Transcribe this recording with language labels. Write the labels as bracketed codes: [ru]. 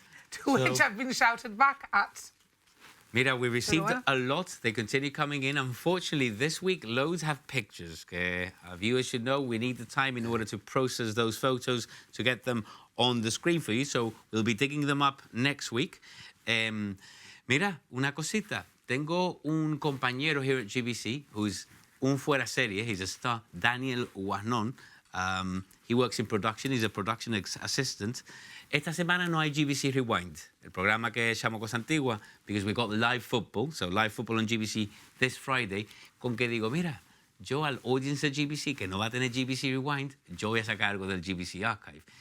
[en] To which I've been shouted back at. [es] Mira, [en] we received [es] bueno. [en] a lot. They continue coming in. Unfortunately, this week, loads have pictures. Que our viewers should know we need the time in order to process those photos to get them on the screen for you. So we'll be digging them up next week. [es] Mira, una cosita. Tengo un compañero [en] here at GBC [es] who's un fuera serie. [en] He's a star, Daniel Guanon. He works in production. He's a production assistant. [es] Esta semana no hay GBC Rewind, el programa que llamo Cosa Antigua, [en] because we got live football, so live football on GBC this Friday, [es] con que digo, mira, yo al audience de GBC, que no va a tener GBC Rewind, yo voy a sacar algo del GBC Archive.